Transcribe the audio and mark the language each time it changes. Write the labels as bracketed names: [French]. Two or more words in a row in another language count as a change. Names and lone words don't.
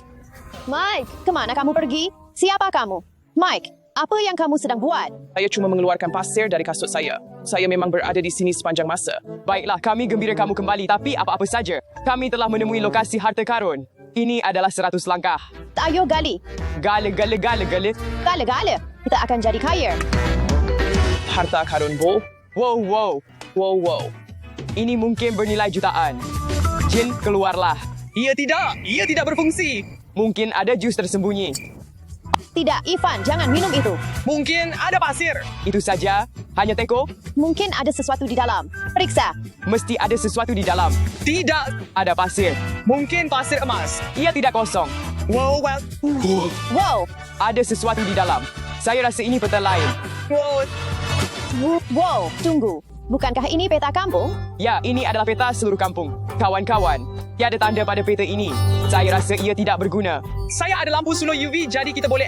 [Malay] Mike, kemana kamu pergi? Siapa kamu? Mike, apa yang kamu sedang buat? Saya cuma mengeluarkan pasir dari kasut saya. Saya memang berada di sini sepanjang masa. Baiklah, kami gembira kamu kembali. Tapi apa-apa saja, kami telah menemui lokasi harta karun. Ini adalah 100 langkah. Ayo gali. Gale, gale, gale, gale. Gale-gale. Kita akan jadi kaya. Harta karun, Bo. Wow, wow. Wow, wow. Ini mungkin bernilai jutaan. Jin, keluarlah. Ia tidak berfungsi. Mungkin ada jus tersembunyi. Tidak, Ivan, jangan minum itu. Mungkin ada pasir. Itu saja. Hanya teko. Mungkin ada sesuatu di dalam. Periksa. Mesti ada sesuatu di dalam. Tidak. Ada pasir. Mungkin pasir emas. Ia tidak kosong. Wow, well. Wow. Ada sesuatu di dalam. Saya rasa ini peta lain. Wow. Wow, tunggu. Bukankah ini peta kampung? Ya, ini adalah peta seluruh kampung. Kawan-kawan, tiada tanda pada peta ini. Saya rasa ia tidak berguna. Saya ada lampu suluh UV, jadi kita boleh